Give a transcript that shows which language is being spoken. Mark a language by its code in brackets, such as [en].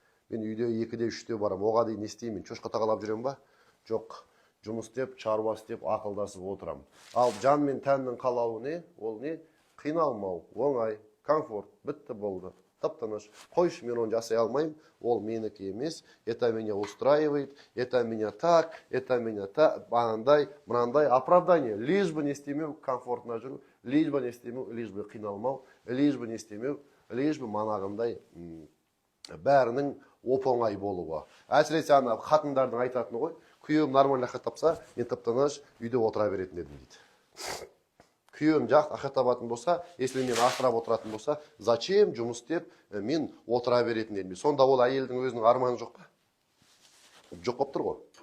[kk] Мен үйде 2-де 3-де барам. Оға дейін не істеймін? Шошқа тағалап жүрем ба? Жоқ. Жұмыс істеп, шаруа істеп, ақылдасып отырам. Ал жан мен тәннің қалауы не? Ол не? Қиналмау, оңай, комфорт, бітті болды. Тып-тыныш. Қойшы, мен оны жасай алмаймын. Ол менікі емес. [ru] Это меня устраивает, это меня так, мынандай, оправдание. [kk] Лишь бы не істемеу, комфортна жүру, [ru] лишь бы [kk] не істемеу, лишь бы қиналмау, лишь бы не істемеу, лишь бы манағындай бәрінің оп-оңай болуы. Әсіресе қатындардың айтатыны ғой, күйеуім нормально ақша тапса, мен тып-тыныш үйде отыра беретін едім дейді. күйеуім жақсы ақша табатын болса, если мен асырап отыратын болса, зачем жұмыс істеп мен отыра беретін едім. Сонда ол әйелдің өзінің арманы жоқ па? Жоқ болып тұр ғой.